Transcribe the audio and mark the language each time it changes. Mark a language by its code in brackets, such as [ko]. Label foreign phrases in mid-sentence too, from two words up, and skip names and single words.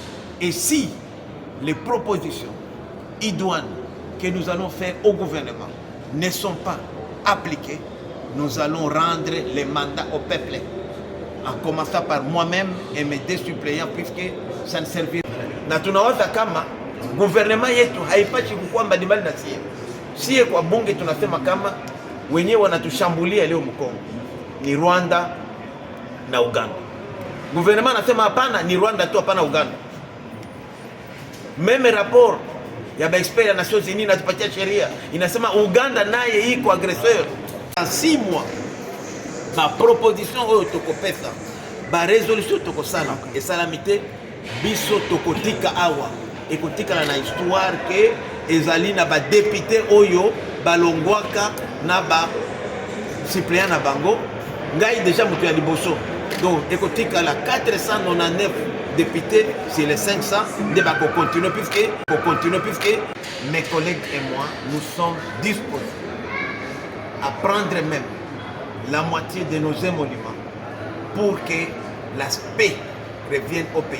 [fr] Et si les propositions idoines que nous allons faire au gouvernement ne sont pas appliquées, nous allons rendre les mandats au peuple, en commençant par moi-même et mes 2 suppléants, puisque ça ne servira. [sw] Na tunawaza kama gouvernement yetu haipashi kukwamba ni mali na sie kwa bunge tunasema kama wenyewe wanatushambulia leo Mkongo ni Rwanda na Uganda. Gouvernement anasema hapana, ni Rwanda tu, hapana Uganda. [fr] Meme rapport [sw] ya expert ya Nations Unies inatupatia sheria inasema Uganda naye iko agresseur. [fr] En 6 mois ma proposition [ln] oyo tokopesa ba résolution tokosala et salamité biso tokotika awa ekotikala na histoire que ezali na ba député oyo balongwaka na ba suppléant na bango ngai déjà mutu ya liboso. [fr] Donc ekotikala 499 députés sur les 500 de ba continuer puisque mes collègues et moi nous sommes disposés à prendre même la moitié de nos émoluments pour que la paix revienne au pays.